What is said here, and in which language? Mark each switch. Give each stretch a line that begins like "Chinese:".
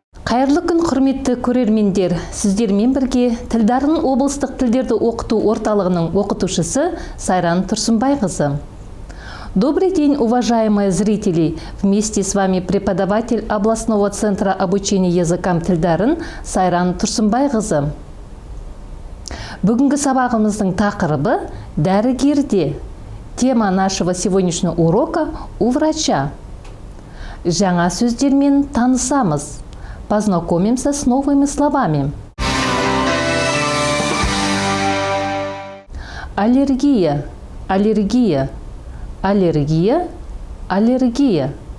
Kazakh: Қайырлы күн, құрметті көрермендер. Сіздермен бірге Тілдарын облыстық тілдерді оқыту орталығының оқытушысы Сайран Тұрсынбайқызы.
Russian: Добрый день, уважаемые зрители! Вместе с вами преподаватель областного центра обучения языкам Тілдарын Сайран Тұрсынбайқызы.
Kazakh: Бүгінгі сабағымыздың тақырыбы дәрігерде.
Russian: Тема нашего сегодняшнего урока у врача.
Kazakh: Жаңа сөздермен танысамыз.
Russian: Познакомимся с новыми словами.
Kazakh: Аллергия, аллергия, аллергия, аллергия.